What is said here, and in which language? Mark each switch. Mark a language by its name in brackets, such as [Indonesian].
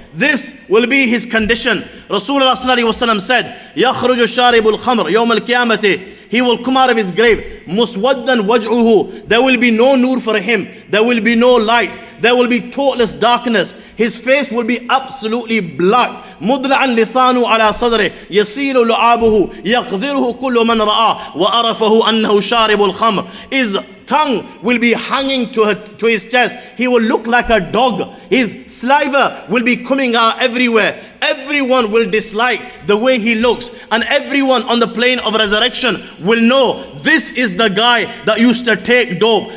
[English] This will be his condition. Rasulullah said, [Arabic] Yakhruju sharibul khamr yawm al-qiyamati. [English] He will come out of his grave. [Arabic] Muswaddan waj'uhu. [English] There will be no nur for him. There will be no light. There will be total darkness. His face will be absolutely black. [Arabic] مدلعا لسانه على صدره يسيل لعابه يقذره كل من رآه وعرفه أنه شارب الخمر. [English] His tongue will be hanging to his chest. He will look like a dog. His saliva will be coming out everywhere. Everyone will dislike the way he looks, and everyone on the plane of resurrection will know this is the guy that used to take dope.